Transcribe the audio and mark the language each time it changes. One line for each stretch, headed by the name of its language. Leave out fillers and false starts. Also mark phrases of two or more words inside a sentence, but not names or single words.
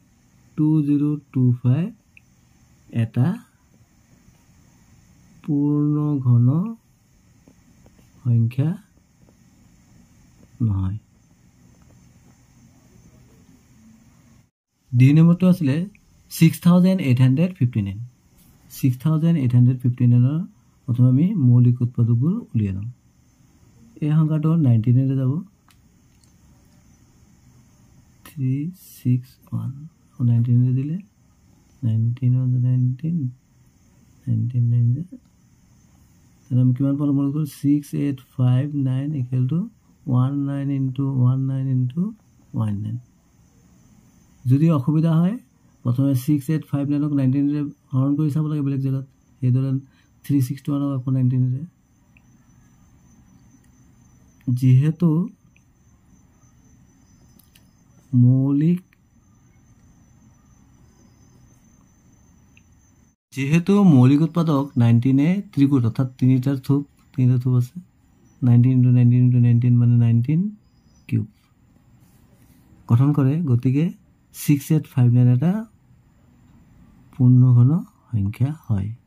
Assamese: 2025 এটা পূৰ্ণ ঘন সংখ্যা নহয় দুই নম্বৰটো আছিল 6859 6859 প্ৰথমে আমি মৌলিক উৎপাদকবোৰ উলিয়াই লম এই সংখ্যাটো 19 ৰে যাব 361 19 ৰে দিলে 19 on 19 19 then আমি কিমান পালো মনে কৰো 6859
English: equal to 19 into 19 into 19
Assamese: যদি অসুবিধা হয় প্ৰথমে 6859 ক 19 ৰে হৰণ কৰি চাব লাগে বেলেগ জায়গাত এই ধৰণ 361 ক 19 ৰে যেহেতু মৌলিক উৎপাদক 19 এ ত্রিগুণ অর্থাৎ তিনিটা থুপ আছে
English: 19 into 19 into 19
Assamese: মানে 19 কিউব গঠন কৰে গতিকে 6859 এটা পূৰ্ণঘন সংখ্যা হয়